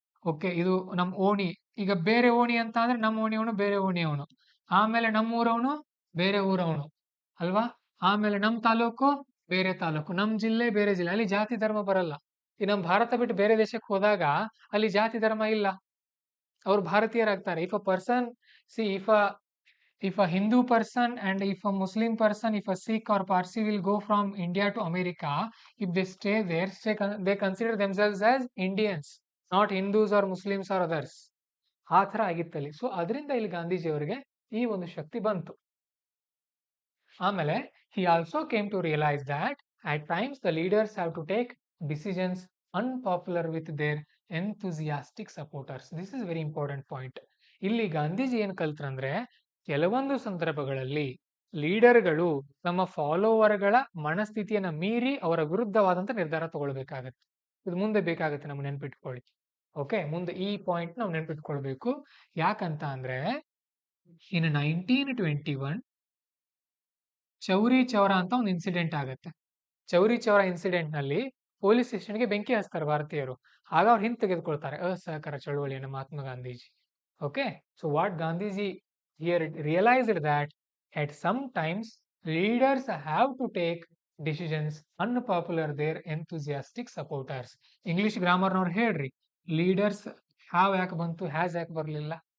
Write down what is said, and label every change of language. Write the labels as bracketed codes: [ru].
[kn] Okay, ಇದು ನಮ್ಮ ಓಣಿ. ಈಗ ಬೇರೆ ಓಣಿ ಅಂತ ಅಂದ್ರೆ ನಮ್ಮ ಓಣಿಯವನು ಬೇರೆ ಓಣಿಯವನು, ಆಮೇಲೆ ನಮ್ಮ ಊರವನು ಬೇರೆ ಊರವನು ಅಲ್ವಾ? ಆಮೇಲೆ ನಮ್ಮ ತಾಲೂಕು ಬೇರೆ ತಾಲೂಕು, ನಮ್ಮ ಜಿಲ್ಲೆ ಬೇರೆ ಜಿಲ್ಲೆ. ಅಲ್ಲಿ ಜಾತಿ ಧರ್ಮ ಬರಲ್ಲ. ಈ ನಮ್ಮ ಭಾರತ ಬಿಟ್ಟು ಬೇರೆ ದೇಶಕ್ಕೆ ಹೋದಾಗ ಅಲ್ಲಿ ಜಾತಿ ಧರ್ಮ ಇಲ್ಲ, ಅವ್ರು ಭಾರತೀಯರಾಗ್ತಾರೆ. [en] If a person, see if a Hindu person and if a Muslim person, if a Sikh or Parsi will go from India to America, if they stay there, they consider themselves as Indians, not Hindus or Muslims or others. [kn] ಆ ಥರ ಆಗಿತ್ತಲ್ಲಿ. So ಅದರಿಂದ ಇಲ್ಲಿ ಗಾಂಧೀಜಿ ಅವರಿಗೆ ಈ ಒಂದು ಶಕ್ತಿ ಬಂತು. [en] ಆಮೇಲೆ he also came to realize that at times the leaders have to take decisions unpopular with their enthusiastic supporters. This is very important point. [kn] ಇಲ್ಲಿ ಗಾಂಧೀಜಿ ಏನ್ ಕಲ್ತ್ರಂದ್ರೆ ಕೆಲವೊಂದು ಸಂದರ್ಭಗಳಲ್ಲಿ ಲೀಡರ್ಗಳು ತಮ್ಮ ಫಾಲೋವರ್ಗಳ ಮನಸ್ಥಿತಿಯನ್ನ ಮೀರಿ ಅವರ ವಿರುದ್ಧವಾದಂತ ನಿರ್ಧಾರ ತಗೊಳ್ಬೇಕಾಗತ್ತೆ. ಇದು ಮುಂದೆ ಬೇಕಾಗತ್ತೆ, ನಮ್ಗೆ ನೆನ್ಪಿಟ್ಕೊಳ್ಳಿ. ಓಕೆ, ಮುಂದೆ ಈ ಪಾಯಿಂಟ್ ನಾವು ನೆನ್ಪಿಟ್ಕೊಳ್ಬೇಕು. ಯಾಕಂತ ಅಂದ್ರೆ ಇನ್ 1921 ಚೌರಿ ಚೌರ ಅಂತ ಒಂದು ಇನ್ಸಿಡೆಂಟ್ ಆಗುತ್ತೆ. ಚೌರಿ ಚೌರ ಇನ್ಸಿಡೆಂಟ್ ನಲ್ಲಿ ಪೊಲೀಸ್ ಸ್ಟೇಷನ್ಗೆ ಬೆಂಕಿ ಹಚ್ತಾರೆ ಭಾರತೀಯರು. ಆಗ ಅವ್ರು ಹಿಂದೆ ತೆಗೆದುಕೊಳ್ತಾರೆ ಅಸಹಕಾರ ಚಳವಳಿಯನ್ನು Mahatma Gandhiji. [en] Okay, so what Gandhiji here realized that at some times leaders have to take decisions unpopular their enthusiastic supporters. [kn] English grammar ನವ್ರು ಹೇಳ್ರಿ, ಲೀಡರ್ಸ್ ಹ್ಯಾವ್ ಯಾಕೆ ಬಂತು, ಹ್ಯಾಸ್ ಯಾಕೆ ಬರ್ಲಿಲ್ಲ?